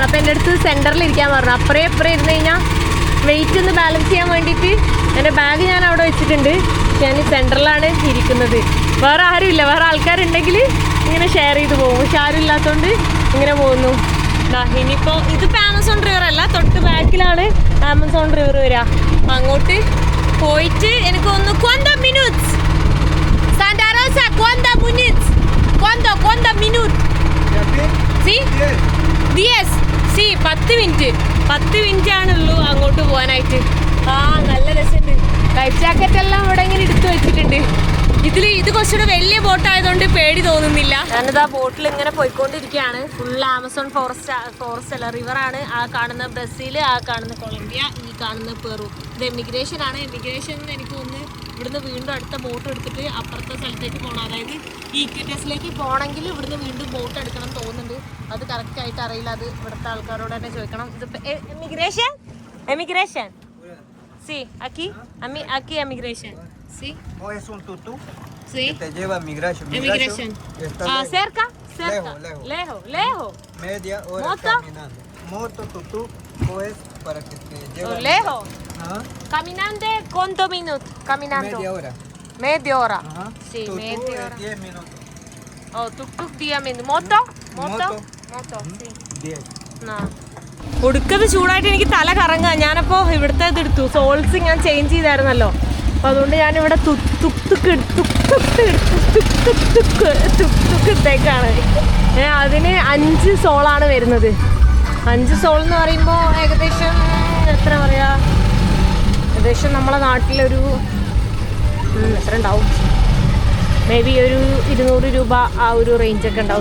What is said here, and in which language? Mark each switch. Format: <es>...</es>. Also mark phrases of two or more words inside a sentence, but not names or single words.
<ml>അപ്പം എൻ്റെ അടുത്ത് സെൻറ്ററിൽ ഇരിക്കാൻ പറഞ്ഞു. അപ്പുറേ ഇരുന്ന് കഴിഞ്ഞാൽ വെയിറ്റ് ഒന്ന് ബാലൻസ് ചെയ്യാൻ വേണ്ടിയിട്ട് എൻ്റെ ബാഗ് ഞാൻ അവിടെ വെച്ചിട്ടുണ്ട്. ഞാൻ സെൻറ്ററിലാണ് ഇരിക്കുന്നത്. വേറെ ആരുമില്ല, വേറെ ആൾക്കാരുണ്ടെങ്കിൽ ഇങ്ങനെ ഷെയർ ചെയ്ത് പോകും. പക്ഷെ ആരും ഇല്ലാത്തതുകൊണ്ട് ഇങ്ങനെ പോകുന്നു. ഇനിയിപ്പോൾ ഇതിപ്പോൾ ആമസോൺ റിവർ അല്ല, തൊട്ട് ബാക്കിലാണ് ആമസോൺ റിവർ വരിക. അങ്ങോട്ട് പോയിട്ട് എനിക്ക് തോന്നുന്നു</ml> <es>¿cuántos minutos? Santa Rosa, ¿cuántos minutos? ¿Cuántos minutos? ¿Sí?</es> <ml>10. Sí, 10 മിനിറ്റ്. 10 മിനിറ്റ് ആണുള്ളൂ അങ്ങോട്ട് പോകാനായിട്ട്. നല്ല രസമുണ്ട്.</ml> <en>life jacket</en> <ml>എല്ലാം ഇവിടെ ഇങ്ങനെ എടുത്തു വെച്ചിട്ടുണ്ട്. ഇത് കുറച്ചുകൂടെ വലിയ ബോട്ടായതുകൊണ്ട് പേടി തോന്നുന്നില്ല. ഞാനിതാ ബോട്ടിൽ ഇങ്ങനെ പോയിക്കൊണ്ടിരിക്കുകയാണ്. ഫുൾ ആമസോൺ ഫോറസ്റ്റ് അല്ല, റിവറാണ്. ആ കാണുന്ന ബ്രസീൽ, ആ കാണുന്ന കൊളംബിയ, ഈ കാണുന്ന പെറു. ഇത് എമിഗ്രേഷൻ ആണ്. എമിഗ്രേഷൻ എനിക്ക് തോന്നുന്നു ഇവിടുന്ന് വീണ്ടും അടുത്ത ബോട്ട് എടുത്തിട്ട് അപ്പുറത്തെ സ്ഥലത്തേക്ക് പോകണം. അതായത് ഈ ഇക്വിറ്റസിലേക്ക് പോകണമെങ്കിൽ ഇവിടുന്ന് വീണ്ടും ബോട്ട് എടുക്കണം തോന്നുന്നുണ്ട്. അത് കറക്റ്റായിട്ട് അറിയില്ല. അത് ഇവിടുത്തെ ആൾക്കാരോട് തന്നെ ചോദിക്കണം. ഇതിപ്പോൾ എമിഗ്രേഷൻ</ml> <es>Sí, aquí emigration. Sí. O es un tutú Sí. que te lleva a migración. Emigration. Está Cerca. Lejos. Media hora ¿Moto? caminando. Moto, tutú, pues para que te lleve. Lejos. Ajá. Caminando, ¿cuántos minutos? Caminando. Media hora. Media hora. Ajá. Sí, Tutú media es hora. 10 minutos. Oh, tuk 10 minutos. Moto? Moto. Sí. 10.</es> <ml>ഒടുക്കത് ചൂടായിട്ട് എനിക്ക് തല കറങ്ങുക. ഞാനപ്പോൾ ഇവിടുത്തെ ഇതെടുത്തു, സോൾസ് ഞാൻ ചേഞ്ച് ചെയ്തായിരുന്നല്ലോ. അപ്പോൾ അതുകൊണ്ട് ഞാനിവിടെ തുക്ക് ഇട്ടേക്കാണ്. അതിന് 5 സോളാണ് വരുന്നത്. 5 സോൾ എന്ന് പറയുമ്പോൾ ഏകദേശം എത്ര പറയാ, ഏകദേശം നമ്മളെ നാട്ടിലൊരു എത്ര ഉണ്ടാവും,</ml> <en>may be</en> <ml>ഒരു 200 രൂപ ആ ഒരു റേഞ്ചൊക്കെ ഉണ്ടാവും.</ml>